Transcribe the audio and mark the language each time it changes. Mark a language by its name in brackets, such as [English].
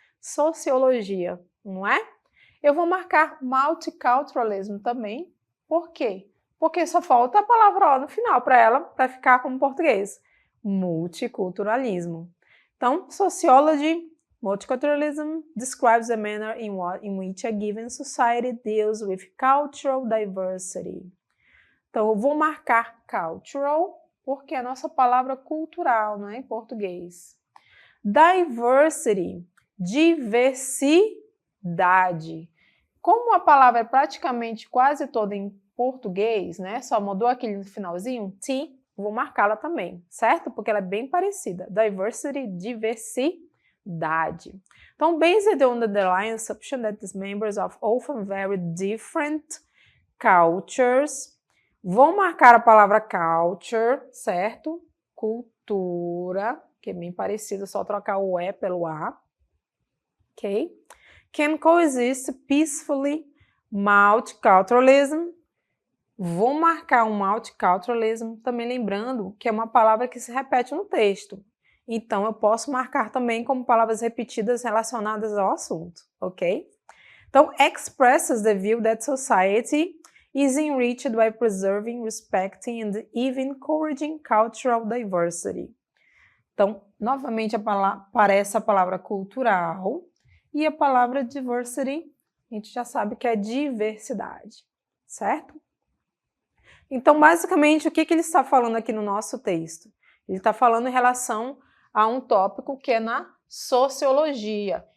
[Portuguese] Sociologia, não é? Eu vou marcar multiculturalism também. Por quê? Porque só falta a palavra O no final para ela, para ficar como português. Multiculturalismo. [English] Então, sociology, multiculturalism describes the manner in which a given society deals with cultural diversity. [Portuguese] Então, eu vou marcar cultural, porque é a nossa palavra cultural, não é em português. Diversity, diversidade. Como a palavra é praticamente quase toda em português, né? Só mudou aquele no finalzinho, T, vou marcá-la também, certo? Porque ela é bem parecida. Diversity, diversidade. [English] Então, based on the underlying assumption that these members of often very different cultures. [Portuguese] Vou marcar a palavra culture, certo? Cultura, que é bem parecido, só trocar o E pelo A. Ok? [English] Can coexist peacefully. Multiculturalism. [Portuguese] Vou marcar um multiculturalism, também lembrando que é uma palavra que se repete no texto. Então, eu posso marcar também como palavras repetidas relacionadas ao assunto, ok? [English] Então, expresses the view that society is enriched by preserving, respecting and even encouraging cultural diversity. [Portuguese] Então, novamente aparece a palavra cultural e a palavra diversity, a gente já sabe que é diversidade, certo? Então, basicamente, o que ele está falando aqui no nosso texto? Ele está falando em relação a um tópico que é na sociologia.